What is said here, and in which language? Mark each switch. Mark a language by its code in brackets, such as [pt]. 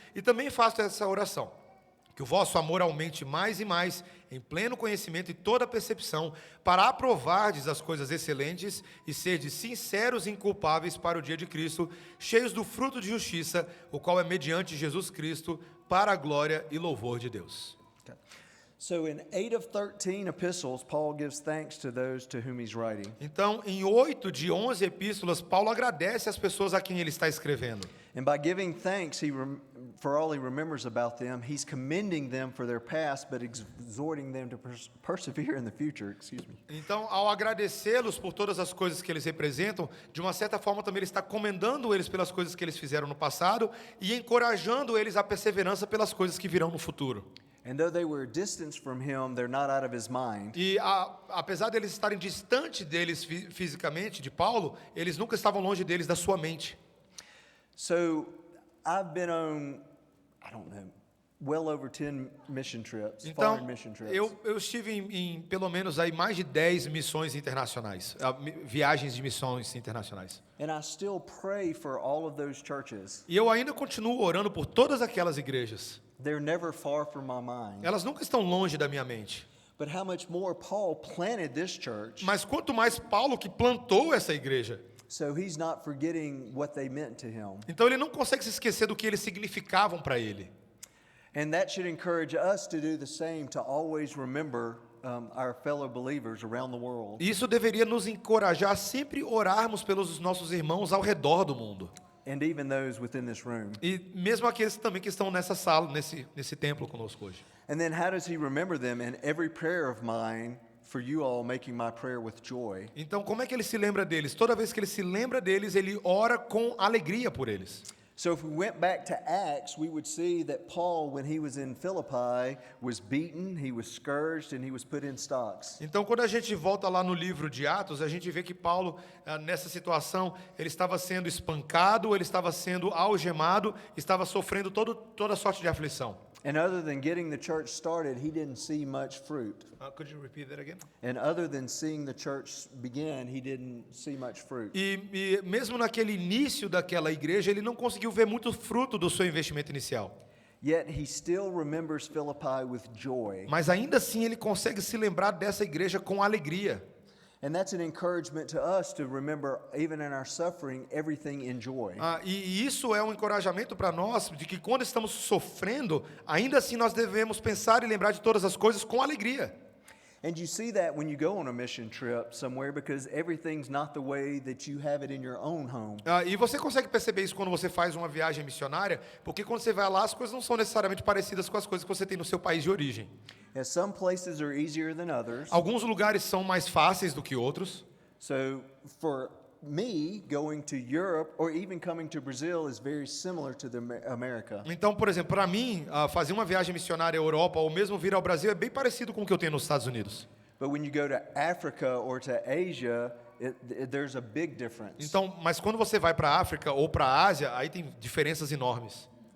[pt] E também faço essa oração, que o vosso amor aumente mais e mais, em pleno conhecimento e toda percepção, para aprovardes as coisas excelentes e serdes sinceros e inculpáveis para o dia de Cristo, cheios do fruto de justiça, o qual é mediante Jesus Cristo, para a glória e louvor de Deus. [en] Okay. So in 8 of 13 epistles, Paul gives thanks to those to whom he's writing. [pt] Então, em 8 de 11 epístolas, Paulo agradece às pessoas a quem ele está escrevendo. [en] And by giving thanks for all he remembers about them, he's commending them for their past, but exhorting them to persevere in the future. Excuse me. [pt] Então, ao agradecê-los por todas as coisas que eles representam, de uma certa forma também ele está comendando eles pelas coisas que eles fizeram no passado e encorajando eles à perseverança pelas coisas que virão no futuro. [en] And though they were distanced from him, they're not out of his mind. [pt] E apesar deles estarem distante deles fisicamente, de Paulo, eles nunca estavam longe deles da sua mente. [en] So I've been on, I don't know, well over 10 mission trips, [pt] Então, [en] foreign mission trips. [pt] eu estive em pelo menos aí mais de 10 missões internacionais, viagens de missões internacionais. [en] And I still pray for all of those churches. [pt] E eu ainda continuo orando por todas aquelas igrejas. [en] They're never far from my mind. [pt] Elas nunca estão longe da minha mente. [en] But how much more Paul planted this church, [pt] Mas quanto mais Paulo que plantou essa igreja. [en] so he's not forgetting what they meant to him. [pt] Então ele não consegue se esquecer do que eles significavam para ele. [en] And that should encourage us to do the same, to always remember our fellow believers around the world. [pt] Isso deveria nos encorajar a sempre orarmos pelos nossos irmãos ao redor do mundo. [en] And even those within this room. [pt] E mesmo aqueles também que estão nessa sala, nesse templo conosco hoje. [en] And then how does he remember them in every prayer of mine for you all, making my prayer with joy? [pt] Então, como é que ele se lembra deles? Toda vez que ele se lembra deles, ele ora com alegria por eles. [en] So if we went back to Acts, we would see that Paul, when he was in Philippi, was beaten, he was scourged, and he was put in stocks. [pt] Então, quando a gente volta lá no livro de Atos, a gente vê que Paulo, nessa situação, ele estava sendo espancado, ele estava sendo algemado, estava sofrendo toda sorte de aflição. [en] And other than getting the church started, he didn't see much fruit. Could you repeat that again? And other than seeing the church begin, he didn't see much fruit. [pt] E mesmo naquele início daquela igreja, ele não conseguiu ver muito fruto do seu investimento inicial. [en] Yet he still remembers Philippi with joy. [pt] Mas ainda assim ele consegue se lembrar dessa igreja com alegria. [en] And that's an encouragement to us to remember, even in our suffering, everything in joy. [pt] E isso é um encorajamento para nós, de que quando estamos sofrendo, ainda assim nós devemos pensar e lembrar de todas as coisas com alegria. [en] And you see that when you go on a mission trip somewhere, because everything's not the way that you have it in your own home. [pt] E você consegue perceber isso quando você faz uma viagem missionária, porque quando você vai lá, as coisas não são necessariamente parecidas com as coisas que você tem no seu país de origem. [en] And some places are easier than others. [pt] Alguns lugares são mais fáceis do que outros. [en] So for me, going to Europe or even coming to Brazil is very similar to the America. [pt] Então, por exemplo, para mim, fazer uma viagem missionária à Europa ou mesmo vir ao Brasil é bem parecido com o que eu tenho nos Estados Unidos. [en] But when you go to Africa or to Asia, there's a big difference. [pt] Então, mas quando você vai para a África ou para a Ásia, aí tem diferenças enormes.